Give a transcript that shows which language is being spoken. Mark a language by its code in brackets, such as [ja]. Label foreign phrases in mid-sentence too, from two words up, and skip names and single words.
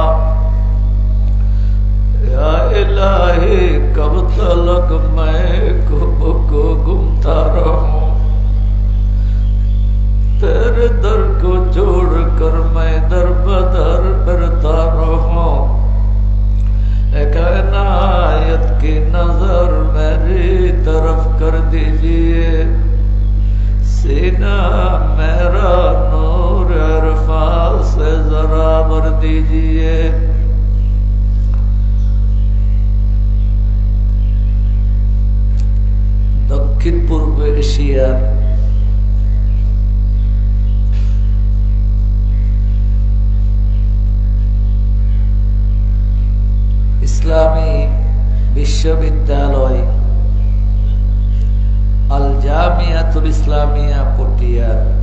[ur] یا الہی کب تلک میں کو گمتا رہوں تیرے در کو چھوڑ کر میں در بدر پھرتا رہوں ایک عنایت کی نظر میری طرف کر دیجئے سینہ میرا نور عرفان سے ذرا بھر دیجئے [bn] দক্ষিণ পূর্ব এশিয়ার ইসলামী বিশ্ববিদ্যালয় আল জামিয়াতুল ইসলামিয়া পটিয়ার